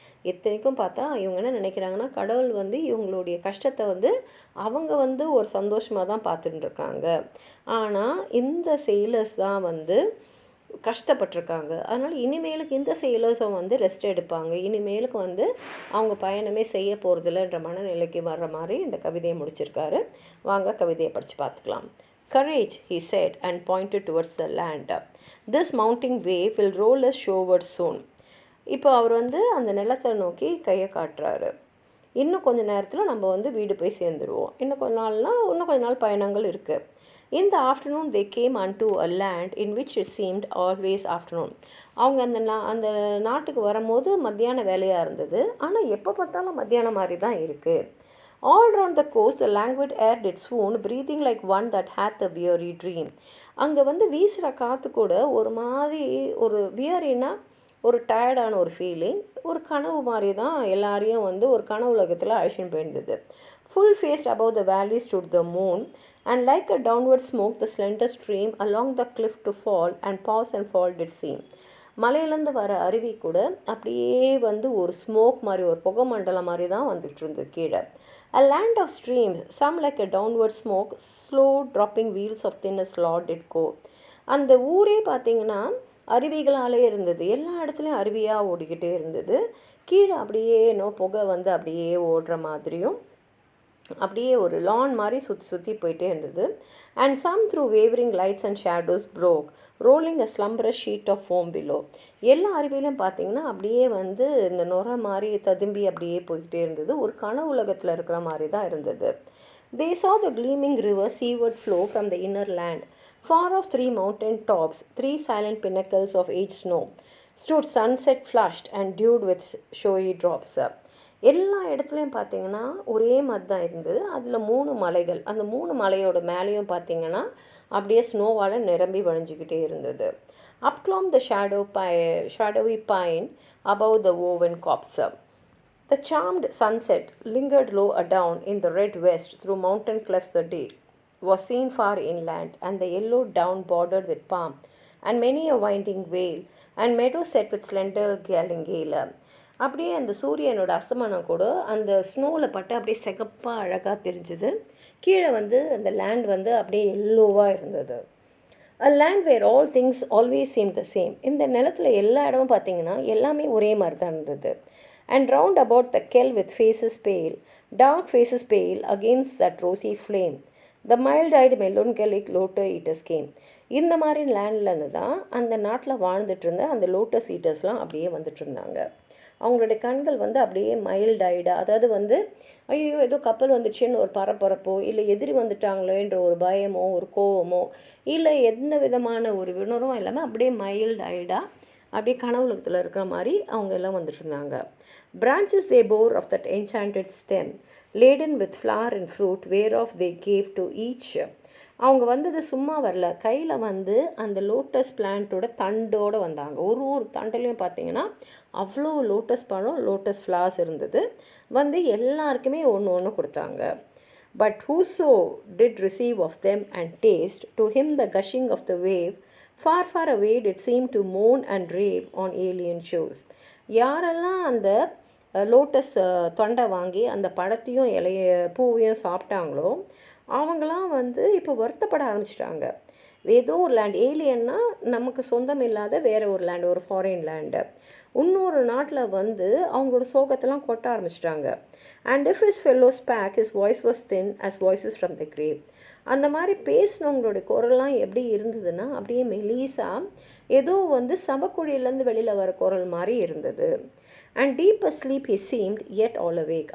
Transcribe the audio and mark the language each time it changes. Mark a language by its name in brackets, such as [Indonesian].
[Tamil] இத்தனைக்கும் பார்த்தா இவங்க என்ன நினைக்கிறாங்கன்னா, கடவுள் வந்து இவங்களுடைய கஷ்டத்தை வந்து அவங்க வந்து ஒரு சந்தோஷமாக தான் பார்த்துட்டு இருக்காங்க. ஆனால் இந்த செயலர்ஸ் தான் வந்து கஷ்டப்பட்டிருக்காங்க. அதனால் இனிமேலுக்கு இந்த செயலர்ஸும் வந்து ரெஸ்ட் எடுப்பாங்க, இனிமேலுக்கு வந்து அவங்க பயணமே செய்ய போகிறதில்லன்ற மனநிலைக்கு வர்ற மாதிரி இந்த கவிதையை முடிச்சிருக்காரு. வாங்க கவிதையை படித்து பார்த்துக்கலாம். [English] Courage, he said, and pointed towards the land. This mounting wave will roll us shoreward soon. [Tamil] இப்போ அவர் வந்து அந்த நிலத்தை நோக்கி கையை காட்டுறாரு. இன்னும் கொஞ்சம் நேரத்தில் நம்ம வந்து வீடு போய் சேர்ந்துருவோம், இன்னும் கொஞ்ச நாள் பயணங்கள் இருக்குது. [English] In the afternoon they came unto a land in which it seemed always afternoon. [Tamil] அவங்க அந்த நாட்டுக்கு வரும்போது மத்தியான வேலையாக இருந்தது, ஆனால் எப்போ பார்த்தாலும் மத்தியானம் மாதிரி தான் இருக்குது. [English] All round the coast the languid air did swoon, breathing like one that hath a weary dream. [Tamil] அங்கே வந்து வீசுகிற காற்று கூட ஒரு மாதிரி ஒரு வியரினா ஒரு டயர்டான ஒரு ஃபீலிங், ஒரு கனவு மாதிரி தான் எல்லாரையும் வந்து ஒரு கனவு உலகத்தில் அழிச்சுன்னு போயிருந்தது. [English] Full faced above the valley stood the moon, and like a downward smoke the slender stream along the cliff to fall and pause and fall did seem. [Tamil] மலையிலேருந்து வர அருவி கூட அப்படியே வந்து ஒரு ஸ்மோக் மாதிரி, ஒரு புகை மண்டலம் மாதிரி தான் வந்துட்டு இருந்தது கீழே. [English] A land of streams, some like a downward smoke, slow dropping wheels of thinnest law did go. [Tamil] அந்த ஊரே பார்த்திங்கன்னா அருவிகளாலே இருந்தது, எல்லா இடத்துலையும் அருவியாக ஓடிக்கிட்டே இருந்தது. கீழே அப்படியே புகை வந்து அப்படியே ஓடுற மாதிரியும் அப்படியே ஒரு லான் மாதிரி சுற்றி சுற்றி போயிட்டே இருந்தது. [English] And some through wavering lights and shadows broke rolling a slumbrous sheet of foam below. [Tamil] எல்லா அருவியிலும் பார்த்தீங்கன்னா அப்படியே வந்து இந்த நுரை மாதிரி ததும்பி அப்படியே போய்கிட்டே இருந்தது. ஒரு கனவு உலகத்தில் இருக்கிற மாதிரி தான் இருந்தது. [English] They saw the gleaming river seaward flow from the inner land. Far off 3 mountain tops, 3 silent pinnacles of aged snow, stood sunset flushed and dewed with showy drops. எல்லா இடத்துலையும் பார்த்தீங்கன்னா ஒரே மாதிரி தான் இருந்தது. அதில் 3 மலைகள், அந்த 3 மலையோட மேலேயும் பார்த்தீங்கன்னா அப்படியே ஸ்னோவால் நிரம்பி வழிஞ்சிக்கிட்டே இருந்தது. Up climbed the shadowy pine above the woven copse. The charmed sunset lingered low adown in the red west through mountain clefts. The day was seen far inland, and the yellow down bordered with palm, and many a winding vale, and meadow set with slender galingale. [Tamil] அப்படியே அந்த சூரியனோட அஸ்தமனம் கூட அந்த ஸ்னோவில் பட்டு அப்படியே சிகப்பாக அழகாக தெரிஞ்சுது. கீழே வந்து அந்த லேண்ட் வந்து அப்படியே எல்லோவாக இருந்தது. [English] A land where all things always seemed the same. [Tamil] இந்த நிலத்தில் எல்லா இடமும் பார்த்தீங்கன்னா எல்லாமே ஒரே மாதிரி தான் இருந்தது. [English] And round about the kell with faces pale, dark faces pale against that rosy flame, the mild-eyed melancholic lotus eaters came. [Tamil] இந்த மாதிரி லேண்ட்லேருந்து தான் அந்த நாட்டில் வாழ்ந்துட்டு இருந்த அந்த லோட்டஸ் ஈட்டர்ஸ்லாம் அப்படியே வந்துட்டு இருந்தாங்க. அவங்களுடைய கண்கள் வந்து அப்படியே மைல்டாய்டாக, அதாவது வந்து ஐயோ ஏதோ கப்பல் வந்துடுச்சுன்னு ஒரு பரபரப்போ, இல்லை எதிரி வந்துட்டாங்களேன்ற ஒரு பயமோ ஒரு கோவமோ, இல்லை எந்த விதமான ஒரு வினரும் இல்லாமல் அப்படியே மைல்டாய்டாக அப்படியே கனவுலகத்தில் இருக்கிற மாதிரி அவங்க எல்லாம் வந்துட்டு இருந்தாங்க. [English] Branches they bore of that enchanted stem, laden with flower and fruit, whereof they gave to each. [Tamil] அவங்க வந்தது சும்மா வரல, கையில் வந்து அந்த லோட்டஸ் பிளான்ட்டோட தண்டோடு வந்தாங்க. ஒரு தண்டுலையும் பார்த்தீங்கன்னா அவ்வளோ லோட்டஸ் பழம், லோட்டஸ் ஃப்ளார்ஸ் இருந்தது. வந்து எல்லாருக்குமே ஒன்று ஒன்று கொடுத்தாங்க. [English] But whoso did receive of them and taste, to him the gushing of the wave, far far away did seem to moan and rave on alien shores. [Tamil] யாரெல்லாம் அந்த லோட்டஸ் தொண்டை வாங்கி அந்த பழத்தையும் இலைய பூவையும் சாப்பிட்டாங்களோ அவங்களாம் வந்து இப்போ வருத்தப்பட ஆரம்பிச்சிட்டாங்க. ஏதோ ஒரு லேண்ட், ஏலியன்னா நமக்கு சொந்தம் இல்லாத வேறு ஒரு லேண்டு, ஒரு ஃபாரின் லேண்டு, இன்னொரு நாட்டில் வந்து அவங்களோட சோகத்தெல்லாம் கொட்ட ஆரம்பிச்சிட்டாங்க. [English] And if his fellow spake his voice was thin as voices from the grave. [Tamil] அந்த மாதிரி பேசினவங்களுடைய குரல்லாம் எப்படி இருந்ததுன்னா அப்படியே மெலீஸாக ஏதோ வந்து சபக்குழியிலேருந்து வெளியில் வர குரல் மாதிரி இருந்தது. [English] And deep asleep he seemed yet all awake.